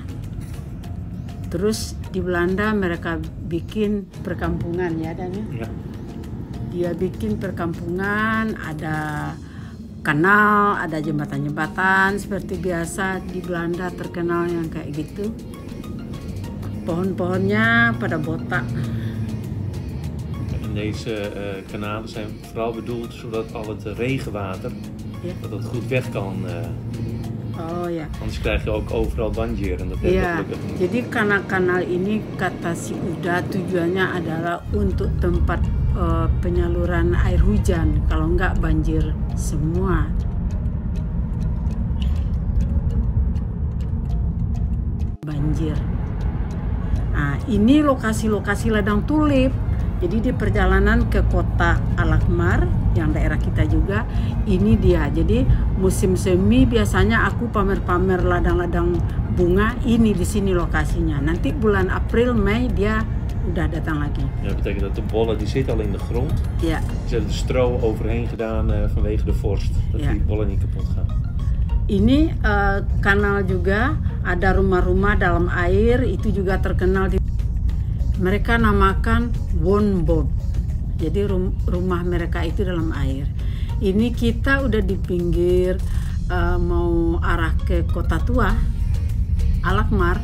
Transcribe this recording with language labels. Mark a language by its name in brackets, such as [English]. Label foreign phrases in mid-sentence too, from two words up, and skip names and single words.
[Indonesian] Terus di Belanda mereka bikin perkampungan ya Dan ya. Dia bikin perkampungan, ada kanal, ada jembatan-jembatan seperti biasa di Belanda terkenal yang kayak gitu. Pohon-pohonnya pada botak. [Dutch] En deze kanalen zijn vooral bedoeld zodat al het regenwater dat het goed weg kan. [Indonesian] Oh ya. [Dutch] Anders krijg je ook overal banjir en dat is gelukkig niet. [Indonesian] Jadi kanal-kanal ini kata si Uda tujuannya adalah untuk tempat penyaluran air hujan. Kalau enggak banjir semua. Banjir. Nah, ini lokasi-lokasi ladang tulip. Jadi di perjalanan ke kota Alkmaar yang daerah kita juga, ini dia. Jadi musim semi biasanya aku pamer-pamer ladang-ladang bunga ini di sini lokasinya. Nanti bulan April, Mei dia udah datang lagi. [Dutch] Ja, dat betekent dat de bollen die zitten al in de grond. Ja. Ze hebben er stro overheen gedaan vanwege de vorst, dat die bollen niet kapot gaan. [Indonesian] Ini kanal juga, ada rumah-rumah dalam air, itu juga terkenal di. Mereka namakan woonboot. Jadi rumah mereka itu dalam air. Ini kita udah di pinggir mau arah ke Kota Tua, Alkmaar.